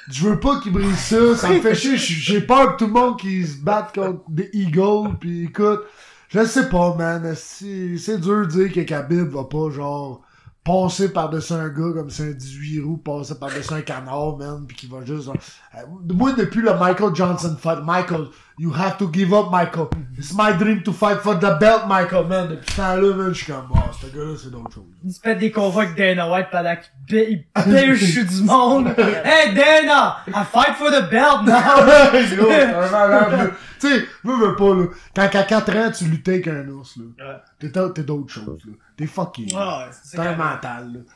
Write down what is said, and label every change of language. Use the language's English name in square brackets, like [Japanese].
[French] Je veux pas qu'il brise ça, ça me fait chier, j'ai peur que tout le monde qui se batte contre des Eagles, pis écoute, je sais pas, man, c'est dur de dire que Khabib va pas, genre, passer par-dessus un gars comme c'est un 18 roues, passer par-dessus un canard, man, pis qu'il va juste, genre, moi, depuis le Michael Johnson fight, Michael, [English] you have to give up, [French] Michael. [English] It's my dream to fight for the belt, Michael, man. [French] Depuis ce temps-là, man, je suis comme, oh, ce gars-là, c'est d'autres choses. Il se fait des combats avec Dana White pendant qu'il pêche du monde. [English] Hey, Dana! I fight for the belt now! [French] Gros, c'est un malade, là. Tu sais, veux pas, là. Quand à 4 ans, tu luttais avec un ours, là. T'es d'autres choses, là. T'es fucké. C'est un mental, là.